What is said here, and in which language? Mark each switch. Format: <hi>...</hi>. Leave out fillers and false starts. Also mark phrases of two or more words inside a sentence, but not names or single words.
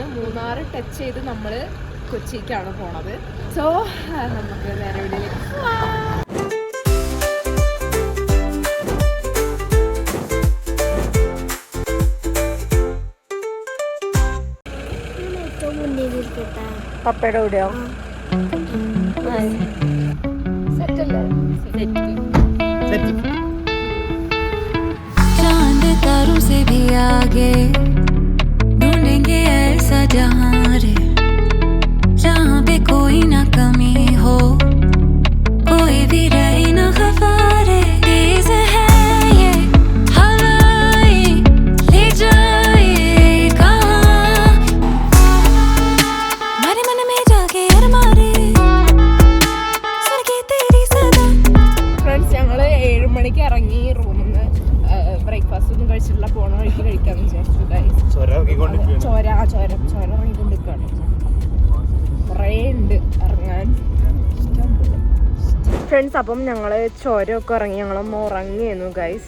<ml>മൂന്നാർ ടച്ച് ചെയ്ത് നമ്മൾ കൊച്ചിക്കാണ് പോണത്. സോ നമുക്ക് നേരെ വീഡിയോയിലേക്ക് പോവാം. പപ്പയുടെ കൂടെയോ?</ml> <hi>चांद तारों से भी आगे ढूंढेंगे ऐसा जहां रे जहां पे कोई ना कमी हो, कोई भी रहे ना खफारे। तेज है ये हवाएं ले जाए कहां, मेरे मन में जाके अरमाने सरके तेरी सदा।</hi> <ml>ഫ്രണ്ട്സ്, ഞങ്ങൾ 7 മണിക്ക് ഇറങ്ങി റൂമിൽ നിന്ന്. ബ്രേക്ക്ഫാസ്റ്റ് ഒന്നും കഴിച്ചിട്ടില്ല, പോണ വഴിക്ക് കഴിക്കാമെന്ന് വിചാരിച്ചു. ചോര ഇറങ്ങിക്കൊണ്ടിരിക്കുകയാണ്. കുറേ ഉണ്ട് ഇറങ്ങാൻ. ഫ്രണ്ട്സ്, അപ്പം ഞങ്ങൾ ചോരമൊക്കെ ഇറങ്ങി ഞങ്ങളൊന്ന് ഉറങ്ങിയിരുന്നു ഗൈസ്.</ml>